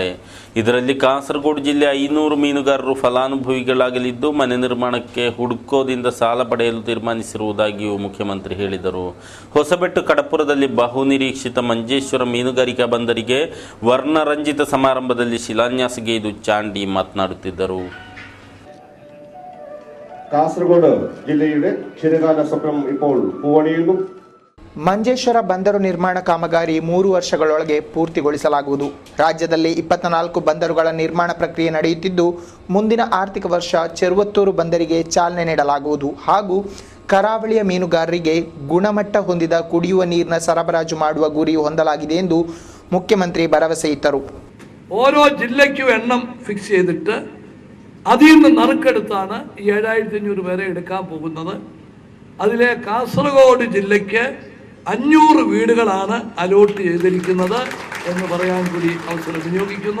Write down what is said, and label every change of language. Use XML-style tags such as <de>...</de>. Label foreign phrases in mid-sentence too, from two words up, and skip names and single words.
<kn>ಇದರಲ್ಲಿ ಕಾಸರಗೋಡು ಜಿಲ್ಲೆ 500 ಮೀನುಗಾರರು ಫಲಾನುಭವಿಗಳಾಗಲಿದ್ದು, ಮನೆ ನಿರ್ಮಾಣಕ್ಕೆ ಹುಡ್ಕೋದಿಂದ ಸಾಲ ಪಡೆಯಲು ತೀರ್ಮಾನಿಸಿರುವುದಾಗಿಯೂ ಮುಖ್ಯಮಂತ್ರಿ ಹೇಳಿದರು. ಹೊಸಬೆಟ್ಟು ಕಡಪುರದಲ್ಲಿ ಬಹುನಿರೀಕ್ಷಿತ ಮಂಜೇಶ್ವರ ಮೀನುಗಾರಿಕಾ ಬಂದರಿಗೆ ವರ್ಣರಂಜಿತ ಸಮಾರಂಭದಲ್ಲಿ ಶಿಲಾನ್ಯಾಸಗೈದು ಚಾಂಡಿ ಮಾತನಾಡುತ್ತಿದ್ದರು.</kn> <ml>കാസർഗോഡ് ജില്ലയുടെ ക്ഷീരകാല സ്വപ്നം ഇപ്പോൾ പൂവണിയുന്നു.</ml> <kn>ಮಂಜೇಶ್ವರ ಬಂದರು ನಿರ್ಮಾಣ ಕಾಮಗಾರಿ 3 ವರ್ಷಗಳೊಳಗೆ ಪೂರ್ತಿಗೊಳಿಸಲಾಗುವುದು. ರಾಜ್ಯದಲ್ಲಿ 24 ಬಂದರುಗಳ ನಿರ್ಮಾಣ ಪ್ರಕ್ರಿಯೆ ನಡೆಯುತ್ತಿದ್ದು, ಮುಂದಿನ ಆರ್ಥಿಕ ವರ್ಷ ಚೆರುವತ್ತೂರು ಬಂದರಿಗೆ ಚಾಲನೆ ನೀಡಲಾಗುವುದು ಹಾಗೂ ಕರಾವಳಿಯ ಮೀನುಗಾರರಿಗೆ ಗುಣಮಟ್ಟ ಹೊಂದಿದ ಕುಡಿಯುವ ನೀರಿನ ಸರಬರಾಜು ಮಾಡುವ ಗುರಿ ಹೊಂದಲಾಗಿದೆ ಎಂದು ಮುಖ್ಯಮಂತ್ರಿ ಭರವಸೆ ಇತ್ತರು.</kn> <ml>ഓരോ ജില്ലയ്ക്കും എണ്ണം ഫിക്സ് ചെയ്തിട്ട് അതിൽ നിന്ന് നറുക്കെടുത്താണ് 7,500 പേരെ എടുക്കാൻ പോകുന്നത്. അതിലെ കാസർഗോഡ് ജില്ലയ്ക്ക് 500 വീടുകളാണ് അലോട്ട് ചെയ്തിരിക്കുന്നത് എന്ന് പറയാൻ കൂടി അവസരം വിനിയോഗിക്കുന്നു.</ml>